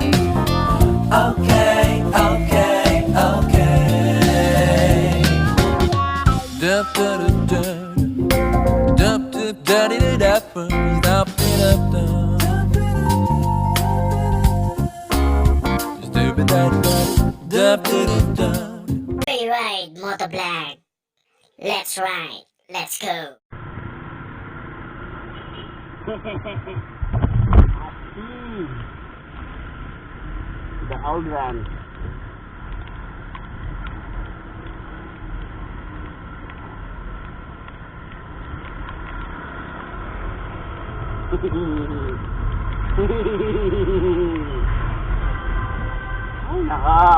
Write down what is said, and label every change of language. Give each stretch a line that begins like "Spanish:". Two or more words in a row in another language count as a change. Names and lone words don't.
English: Okay, okay, okay. Dup dup dup dup dup dup dup dup dup dup. Ride Motovlog. Let's ride. Let's go. The old one.
Filipino: Ay, naka.